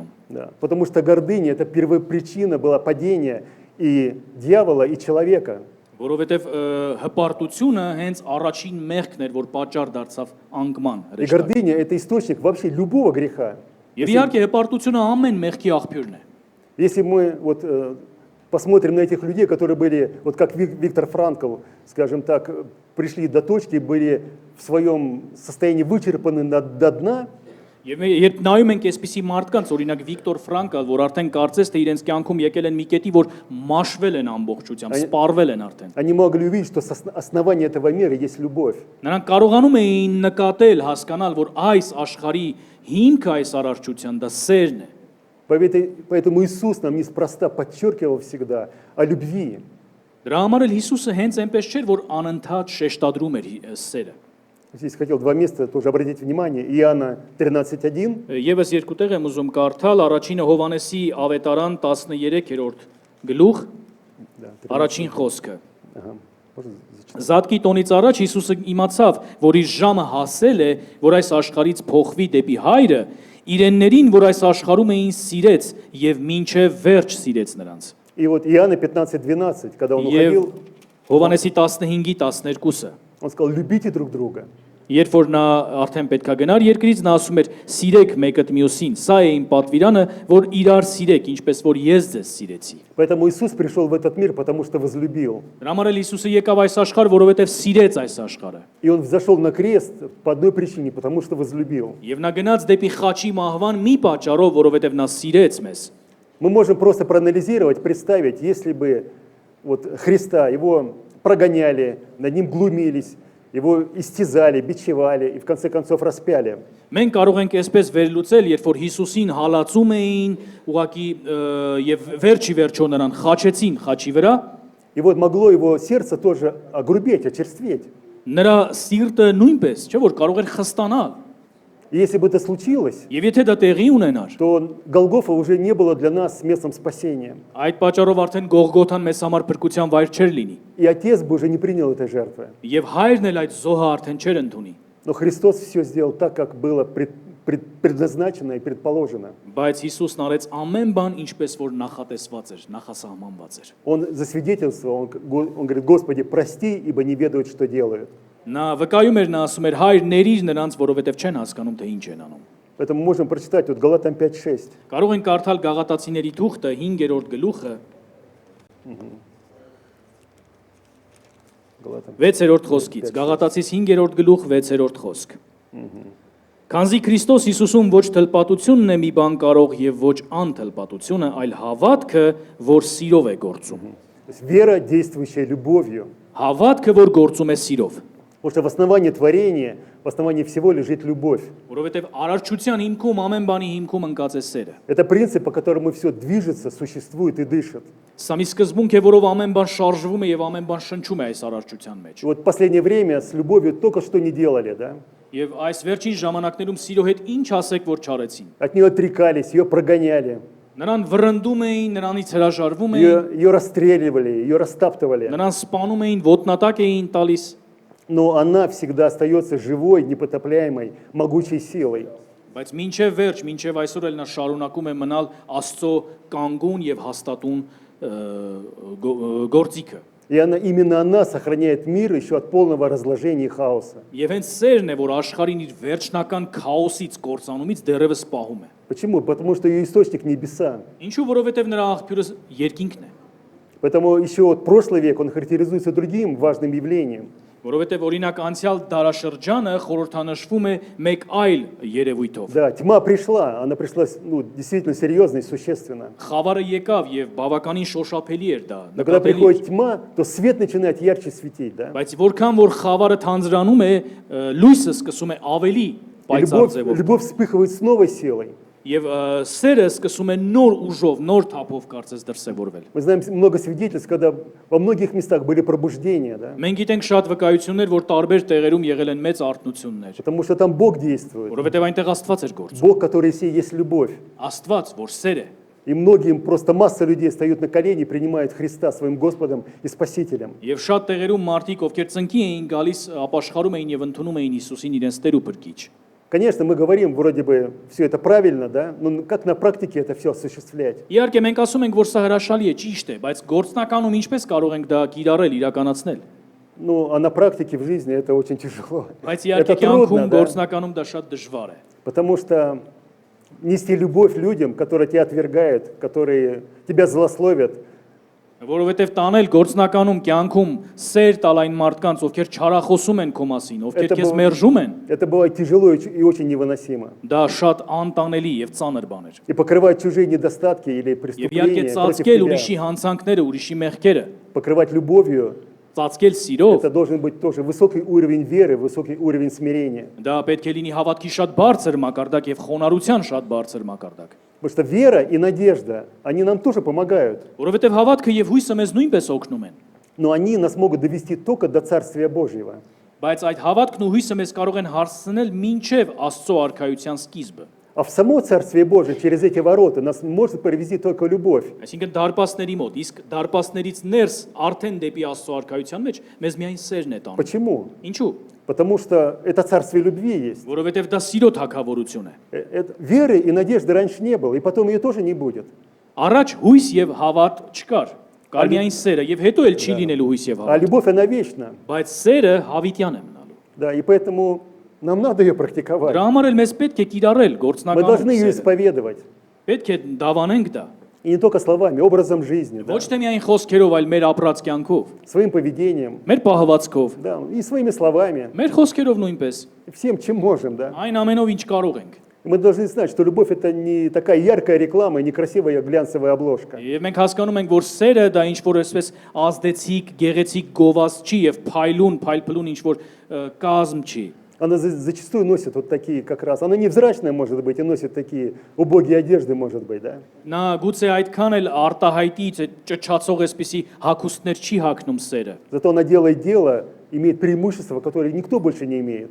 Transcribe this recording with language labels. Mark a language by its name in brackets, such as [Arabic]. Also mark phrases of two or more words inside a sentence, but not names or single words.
[Russian] Да. Потому что гордыня – это первопричина была падения и дьявола, и человека. [Armenian] Որովհետև հպարտությունը հենց առաջին մեղքն էր, որ պատճառ դարձավ անկման [Russian] И [Armenian] հրեշտակ։ [Russian] гордыня – это источник вообще любого греха. [Armenian] Եվ իհարկե հպարտությունը ամեն մեղքի աղբյուրն է։ [Russian] Если мы вот посмотрим на этих людей, которые были, вот как Виктор Франкл, скажем так, пришли до точки, были в своем состоянии вычерпаны до дна, [Armenian] Եվ երբ նայում ենք այսպիսի մարդկանց, օրինակ Վիկտոր Ֆրանկալ, որ արդեն կարծես թե իրենց կյանքում եկել են մի կետի, որ մաշվել են ամբողջությամբ, սպառվել են արդեն։ [Russian] они могли увидеть, что основание этого мира есть любовь. [Armenian] Նրանք կարողանում էին նկատել, հասկանալ, որ այս աշխարհի հիմքը այս արարչության դա սերն է։ [Russian] Поэтому Иисус нам неспроста подчеркивал всегда о любви. [Armenian] Դրա համար էլ Հիսուսը հենց այնպես չէր, որ անընդհատ շեշտադրում էր սերը։ [Russian] Здесь хотел два места тоже обратить внимание. Иоанна 13:1. [Armenian] Եվս երկու տեղ եմ ուզում կարդալ, առաջինը Հովանեսի ավետարան 13-րդ գլուխ, [Russian] Да, [Armenian] առաջին խոսքը։ [Russian] Ага. Можно зачитать? [Armenian] Զատկի տոնից առաջ Հիսուսը իմացավ, որ իր ժամը հասել է, որ այս աշխարհից փոխվի դեպի Հայրը, իրեններին, որ այս աշխարհում էին սիրեց եւ մինչեւ վերջ սիրեց նրանց։ [Russian] И вот Иоанна 15:12, когда он [Armenian] Եվ [Russian] уходил, [Armenian] Հովանեսի 15-12-ը [Russian] он сказал: любите друг друга. [Armenian] Երբ որ նա արդեն պետքա գնար երկրից, նա ասում էր. «Սիրեք մեկը մյուսին»։ Սա է իմ պատվիրանը, որ իրար սիրեք, ինչպես որ ես ձեզ սիրեցի։ [Russian] Поэтому Иисус пришел в этот мир, потому что возлюбил. [Armenian] Դրա համար էլ Հիսուսը եկավ այս աշխարհ, որովհետև սիրեց այս աշխարհը։ [Russian] И он взошел на крест по одной причине, потому что возлюбил. [Armenian] Եվ նա գնաց դեպի խաչի մահվան մի պատճառով, որովհետև նա սիրեց մեզ։ [Russian] Мы можем просто проанализировать, представить, если бы вот Христа, его прогоняли, над ним глумились, его истязали, бичевали и в конце концов распяли. [Armenian] Մենք կարող ենք այսպես վերլուծել, երբ որ Հիսուսին հալածում էին, ուղակի եւ վերջի վերջո նրան խաչեցին խաչի վրա, [Russian] И вот могло его сердце тоже огрубеть, очерстветь. [Armenian] նրա սիրտը նույնպես, չէ՞ որ կարող էր խստանալ։ [Russian] И если бы это случилось, [Armenian] Եվ եթե դա տեղի ունենար, [Russian] то Голгофа уже не было для нас местом спасения. [Armenian] այդ պատճառով արդեն Գողգոթան մեզ համար փրկության вայր չէր լինի։ [Russian] И Отец бы уже не принял этой жертвы. [Armenian] Եվ հայրն էլ այդ զոհը արդեն չէր ընդունի։ [Russian] Но Христос все сделал так, как было предназначено и предположено. [Armenian] Բայց Հիսուսն արեց ամեն բան ինչպես որ նախատեսված էր, նախասահմանված էր։ [Russian] Он засвидетельствовал, он говорит: Господи, прости, ибо не ведают, что делают. [Armenian] Նա վկայում էր, նա ասում էր. «Հայր, ներիր նրանց, որովհետև չեն հասկանում, թե ինչ են անում»։ [Russian] Поэтому можем прочитать вот Галатам 5:6. [Armenian] Կարող են կարդալ Գաղատացիների թուղթը 5-րդ գլուխը [Russian] Галатам. [Armenian] 6-րդ խոսքից։ Գաղատացիս 5-րդ գլուխ 6-րդ խոսք։ Քանզի Քրիստոս Հիսուսում ոչ թլպատությունն է մի բան կարող եւ ոչ անթլպատությունը, այլ հավատքը, որ սիրով է գործում։ [Russian] То есть вера, действующая любовью. [Armenian] Հավատքը, որ գործում է սիրով։ [Russian] Потому что в основании творения, в основании всего лежит любовь. [Armenian] Որովհետև արարչության հիմքում ամեն բանի հիմքում ընկած է սերը։ [Russian] Это принцип, по которому все движется, существует и дышит. [Armenian] Սա մի սկզբունք է, որով ամեն бан շարժվում է եւ ամեն бан շնչում է այս արարչության մեջ։ [Russian] И вот в последнее время с любовью только что не делали, да? [Armenian] Եվ այս վերջին ժամանակներում սիրո հետ ինչ ասեք, որ չարեցին։ [Russian] От нее отрекались, ее прогоняли, [Armenian] Նրան վրընդում էին, նրանից հրաժարվում էին, [Russian] ее расстреливали, ее растаптывали. [Armenian] նրան սպանում էին, ոտնատակ էին տալիս, [Russian] Но она всегда остается живой, непотопляемой, могучей силой. [Armenian] բայց մինչև վերջ, մինչև այսօր էլ նա շարունակում է մնալ Աստծո կանգուն եւ հաստատուն գործիքը։ [Russian] И именно она сохраняет мир еще от полного разложения и хаоса. [Armenian] Եվ հենց սերն է, որ աշխարհին իր վերջնական քաոսից, կործանումից դեռևս պահում է։ [Russian] Почему? Потому что ее источник небеса. [Armenian] Ինչու, որովհետև նրա աղբյուրը երկինքն է։ [Russian] Поэтому еще вот прошлый век, он характеризуется другим важным явлением. [Armenian] Որովհետև օրինակ անցյալ դարաշրջանը խորհրդանշվում է մեկ այլ երևույթով։ [Russian] Да, тьма пришла, она пришла действительно серьезно и существенно. [Armenian] Խավարը եկավ եւ բավականին շոշափելի էր դա։ [Russian] Но когда приходит тьма, то свет начинает ярче светить, да? [Armenian] Բայց որքան որ խավարը թանձրանում է, լույսը սկսում է ավելի [Russian] И [Armenian] պայծառ ձևով։ [Russian] любовь вспыхивает с новой силой. [Armenian] Եվ սերը սկսում է նոր ուժով, նոր թափով կարծես դրսևորվել։ [Russian] Мы знаем много свидетельств, когда во многих местах были пробуждения, да? [Armenian] Մենք գիտենք շատ վկայություններ, որ տարբեր տեղերում եղել են մեծ արթնություններ, [Russian] Потому что там Бог действует. [Armenian] որովհետև այնտեղ Աստված էր գործում։ [Russian] Бог, который есть любовь. [Armenian] Աստված, որ սեր է։ [Russian] И многим просто масса людей встают на колени и принимают Христа своим Господом и Спасителем. [Armenian] Եվ շատ տեղերում մարդիկ, ովքեր ծնկի էին գալիս, ապաշխարում էին եւ ընդունում էին Հիսուսին իրենց Տեր ու Փրկիչ։ [Russian] Конечно, мы говорим, вроде бы, все это правильно, да? Но как на практике это все осуществлять? [Armenian] Իհարկե մենք ասում ենք, որ սա հրաշալի է, ճիշտ է, բայց գործնականում ինչպես կարող ենք դա կիրառել, իրականացնել։ [Russian] Ну, а на практике в жизни это очень тяжело. [Armenian] Բայց [Russian] Это [Armenian] իհարկե կյանքում [Russian] трудно, да? [Armenian] գործնականում դա շատ դժվար է։ [Russian] Потому что нести любовь людям, которые тебя отвергают, которые тебя злословят. [Armenian] Որովհետև տանել գործնականում կյանքում սեր տալ այն մարդկանց, ովքեր չարախոսում են քո մասին, ովքեր քեզ մերժում են, [Russian] Это бывает тяжело и очень невыносимо. [Armenian] դա շատ անտանելի եւ ծանր բան էր։ [Russian] И покрывать чужие недостатки или [Armenian] Եվ իհարկե [Russian] преступления против [Armenian] ծածկել ուրիշի [Russian] тебя, [Armenian] հանցանքները, ուրիշի մեղքերը, [Russian] покрывать любовью, [Armenian] ծածկել սիրով, [Russian] это должен быть тоже высокий уровень веры, высокий уровень смирения. [Armenian] դա պետք է լինի հավատքի շատ բարձր մակարդակ եւ խոնարհության շատ բարձր մակարդակ։ [Russian] Потому что вера и надежда, они нам тоже помогают, [Armenian] Որովհետև հավատքը եւ հույսը մեզ нույնպես օգնում են, [Russian] но они нас могут довести только до Царствия Божьего. [Armenian] բայց այդ հավատքն ու հույսը մեզ կարող են հասցնել մինչև Աստծո արքայության սկիզբը։ [Russian] А в само Царствие Божие, через эти ворота, нас может привести только любовь. [Armenian] Այսինքն դարպասների մոտ, իսկ դարպասներից ներս արդեն դեպի Աստծո արքայության մեջ մեզ միայն սերն է տանում։ [Russian] Почему? [Armenian] Ինչու՞։ [Russian] Потому что это Царствие любви есть. [Armenian] Որովհետև դա սիրո թագավորություն է։ [Russian] Веры и надежды раньше не было, и потом ее тоже не будет. [Armenian] Առաջ հույս եւ հավատ չկար։ Կար միայն սերը եւ հետո էլ չի լինելու հույս եւ [Russian] А [Armenian] հավատ։ [Russian] любовь, она вечна. [Armenian] Բայց սերը հավիտյան է մնալու։ [Russian] Да, и поэтому нам надо ее практиковать. [Armenian] Դրա համար էլ մեզ պետք է կիրառել [Russian] Мы должны ее [Armenian] գործնականում։ [Russian] исповедовать. [Armenian] Պետք է դավանենք դա։ [Russian] И не только словами, образом жизни, да, [Armenian] Ոչ թե միայն խոսքերով, այլ մեր ապրած կյանքով, [Russian] своим поведением, [Armenian] մեր պահվածքով, [Russian] да, и своими словами, [Armenian] մեր խոսքերով նույնպես, [Russian] всем, чем можем. Да. [Armenian] այն ամենով ինչ կարող ենք։ [Russian] Мы должны знать, что любовь это не такая яркая реклама и не красивая глянцевая обложка. [Armenian] Եվ մենք հասկանում ենք, որ սերը դա ինչ որ այսպես ազդեցիկ, գեղեցիկ գովազ չի եւ փայլուն ինչ որ կազմ չի։ [Russian] Она зачастую носит вот такие как раз. Она невзрачная, может быть, и носит такие убогие одежды, может быть, да. [Armenian] Նա գուցե այդքան էլ արտահայտից ճճացող այսպիսի հակոստներ չի հագնում սերը, [Russian] Зато она делает дело, имеет преимущество, которое никто больше не имеет.